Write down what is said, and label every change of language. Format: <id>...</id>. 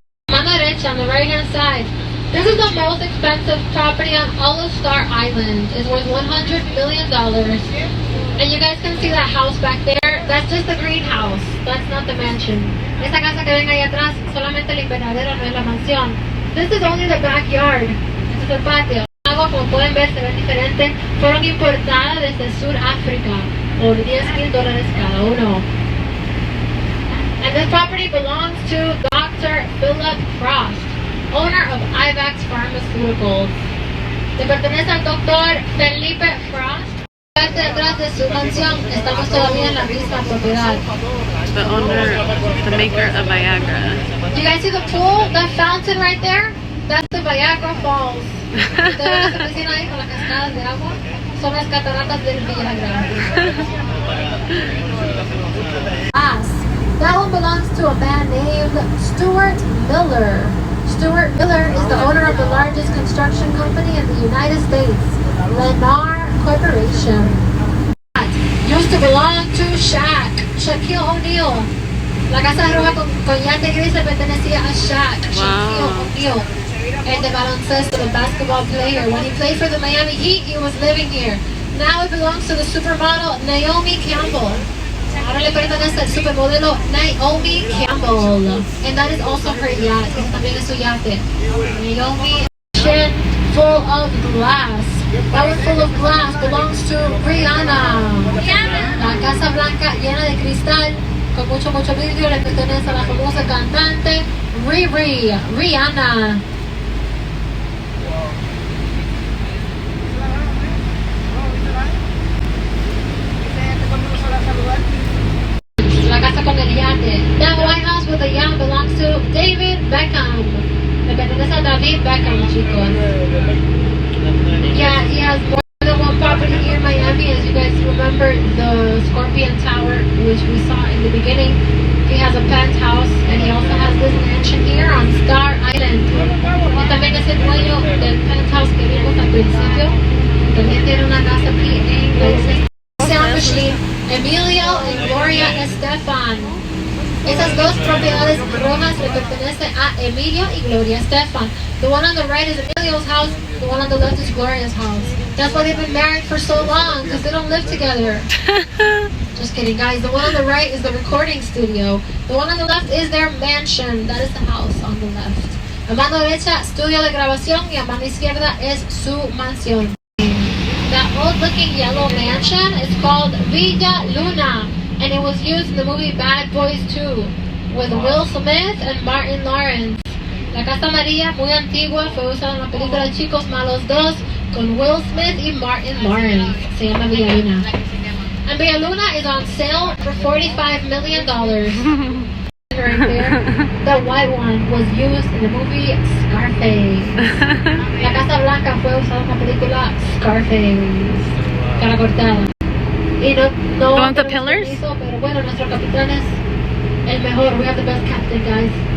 <es>Mano derecha</es> <en>on the right hand side. This is the most expensive property on all of Star Island. It's worth $100 million. And you guys can see that house back there. That's just the greenhouse. That's not the mansion.</en> <es>Esa casa que ven ahí atrás, solamente el invernadero, no es la mansión.</es> <en>This is only the backyard.</en> <es>Este es el patio. Agua, como pueden ver, se ven diferente. Fueron importadas desde Sudáfrica por $10,000 cada uno.</es> <en>And this property belongs to Dr. Philip Frost, owner of IVAX Pharmaceuticals.</en> <es>Le pertenece al doctor Felipe Frost. Parte detrás de su mansión, estamos todavía en la misma propiedad.</es> <en>The owner, the maker of Viagra. Do you guys see the pool? That fountain right there? That's the Viagra Falls.</en> <es>¿Ustedes ven esa piscina ahí con las cascadas de agua? Son las cataratas del Viagra.</es> <en>That one belongs to a man named Stuart Miller. Stuart Miller is the owner of the largest construction company in the United States, Lennar Corporation. Used to belong to Shaquille O'Neal.</en> <es>La casa roja con yate gris le pertenecía a Shaquille O'Neal. El de baloncesto,</es> <en>the basketball player. When he played for the Miami Heat, he was living here. Now it belongs to the supermodel Naomi Campbell.</en> <es>Ahora le pertenece al supermodelo Naomi Campbell.</es> <en>And that is also her yacht.</en> <es>Ese también es su yate.</es> <en>Naomi, full of glass. That one full of glass belongs to Rihanna.</en> <es>La Casa Blanca llena de cristal con mucho vidrio le pertenece a la famosa cantante Rihanna. La casa con el yate.</es> <en>That White House with the yacht belongs to David Beckham.</en> <es>Le pertenece a David Beckham, chicos.</es> <en>Yeah, he has more than one property here in Miami. As you guys remember, the Scorpion Tower, which we saw in the beginning. He has a penthouse, and he also has this mansion here on Star Island.</en> <es>Y también es el dueño del penthouse que vimos al principio. También tiene una casa aquí en la isla. Sound Machine, Emilio y Gloria Estefan. Esas dos propiedades rojas le pertenecen a Emilio y Gloria Estefan.</es> <en>The one on the right is Emilio's house, the one on the left is Gloria's house. That's why they've been married for so long, because they don't live together. Just kidding, guys. The one on the right is the recording studio. The one on the left is their mansion. That is the house on the left.</en> <es>A mano derecha, estudio de grabación, y a mano izquierda es su mansión.</es> <en>That old-looking yellow mansion is called Villa Luna, and it was used in the movie Bad Boys 2 with Will Smith and Martin Lawrence.</en> <es>La Casa Amarilla, muy antigua, fue usada en la película Chicos Malos 2 con Will Smith y Martin Lawrence. Se llama Villa Luna.</es> <en>And Villa Luna is on sale for $45 million. Right there. The white one was used in the movie Scarface.</en> <es>La Casa Blanca fue usada en la película Scarface. Cara cortada. Y no</es> <en>want the pillars?</en> <es>Permiso, pero bueno, nuestro capitán es el mejor.</es> <en>We have the best captain, guys.</en>